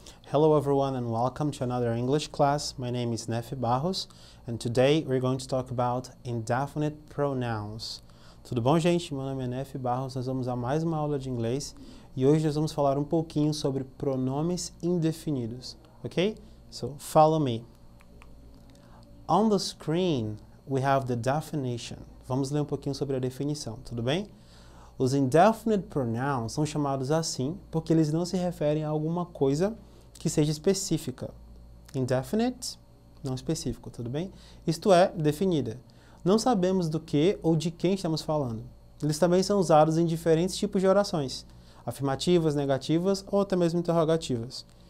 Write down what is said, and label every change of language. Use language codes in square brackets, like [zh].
[en] Hello everyone and welcome to another English class. My name is Nefi Barros and today we're going to talk about indefinite pronouns. [pt] Tudo bom, gente? Meu nome é Nefi Barros, nós vamos a mais uma aula de inglês e hoje nós vamos falar um pouquinho sobre pronomes indefinidos, ok? [en] So, follow me. On the screen, we have the definition. [pt] Vamos ler um pouquinho sobre a definição, tudo bem? Os indefinite pronouns são chamados assim porque eles não se referem a alguma coisa que seja específica. Indefinite, não específico, tudo bem? Isto é, definida. Não sabemos do que ou de quem estamos falando. Eles também são usados em diferentes tipos de orações, afirmativas, negativas ou até mesmo interrogativas.